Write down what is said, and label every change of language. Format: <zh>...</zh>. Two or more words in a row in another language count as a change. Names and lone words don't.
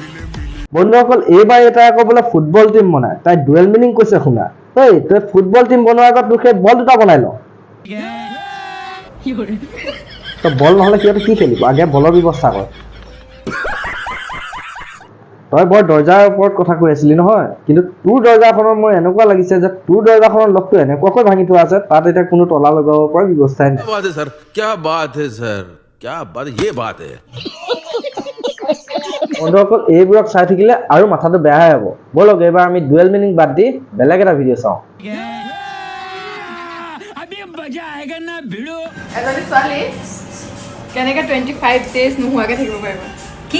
<as>বন্ধুসকল এইবাৰ এটা আকৌ বোলে ফুটবল টিম বনায় তাই</as> <en>dual meaning</en> <as>কৈছে শুনা এই তই ফুটবল টিম বনোৱাৰ আগত তোকে বল দুটা বনাই ল তই বল নহ'লে সিহঁতে কি খেলিব আগে বলৰ ব্যৱস্থা কৰ তই বৰ দৰ্জাৰ ওপৰত কথা কৈ আছিলি নহয় কিন্তু তোৰ দৰ্জাখনৰ মোৰ এনেকুৱা লাগিছে যে তোৰ দৰ্জাখনৰ লকটো এনেকুৱাকৈ ভাঙি থোৱা আছে তাত এতিয়া কোনো তলা লগাব পৰা ব্যৱস্থাই নাই</as> <hi>क्या बात है सर क्या बात ये बात है</hi> <as>বন্ধুসকল এইবোৰক চাই থাকিলে আৰু মাথাটো বেয়াহে হ'ব বলক এইবাৰ আমি</as> <en>dual meaning</en> <as>বাদ দি বেলেগ এটা ভিডিঅ' চাওঁ এজনী ছোৱালী কেনেকৈ 25 ডেজ নোহোৱাকৈ থাকিব পাৰিব কি</as>